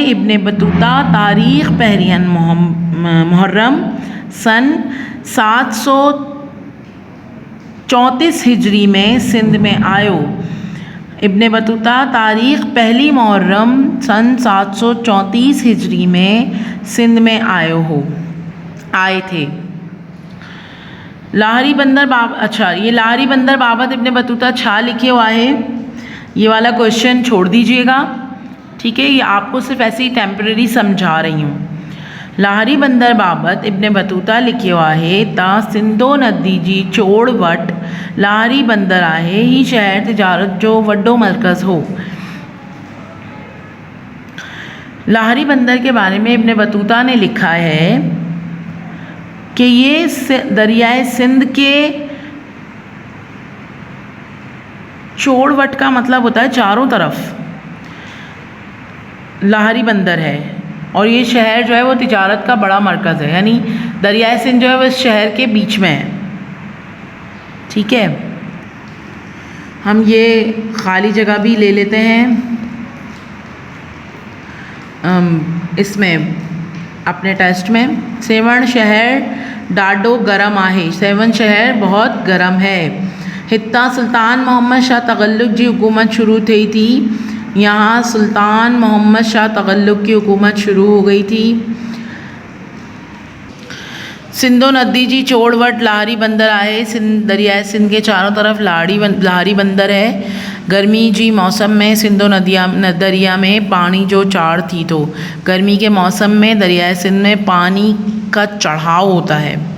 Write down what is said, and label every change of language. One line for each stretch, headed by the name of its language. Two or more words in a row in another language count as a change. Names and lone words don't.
Sindhi: इब्ने बतूता तारीख़ पहिरियन मुहर्रम सन 734 हिजरी में सिंध में आयो।
Urdu: ابن بطوطہ تاریخ پہلی محرم سن 734 ہجری میں سندھ میں آئے تھے.
Sindhi: लाहरी बंदर ये लाहरी बंदर बाबत इब्ने बतूता छा लिखियो आहे,
Urdu: یہ والا کوئسچن چھوڑ دیجیے گا. ٹھیک ہے، یہ آپ کو صرف ایسے ہی ٹیمپریری سمجھا رہی ہوں.
Sindhi: लाहरी बंदर बाबत इब्ने बतूता लिखियो आहे ता सिंधो नदी जी चोड़ वट लाहरी बंदर आहे। ही शहर तिजारत जो वड्डो मरकज़ हो।
Urdu: لاہری بندر کے بارے میں ابن بطوطہ نے لکھا ہے کہ یہ دریائے سندھ کے چوڑوٹ کا مطلب ہوتا ہے چاروں طرف لاہری بندر ہے، اور یہ شہر جو ہے وہ تجارت کا بڑا مرکز ہے. یعنی دریائے سندھ جو ہے وہ اس شہر کے بیچ میں ہے۔ ٹھیک ہے، ہم یہ خالی جگہ بھی لے لیتے ہیں اس میں اپنے ٹیسٹ میں.
Sindhi: सेवण शहर ॾाढो गरम आहे।
Urdu: سیون شہر بہت گرم ہے.
Sindhi: हितां सुल्तान मोहम्मद शाह तगल्लुक जी हुकूमत शुरू थी थी।
Urdu: یہاں سلطان محمد شاہ تغلق کی حکومت شروع ہو گئی تھی.
Sindhi: सिंधो नदी जी चोड़वट लाहरी बंदर आहे।
Urdu: دریائے سندھ کے چاروں طرف لاہری بندر ہے.
Sindhi: गर्मी जी मौसम में सिंधो दरिया में पानी जो चाड़ थी
Urdu: تو گرمی کے موسم میں دریائے سندھ میں پانی کا چڑھاؤ ہوتا ہے.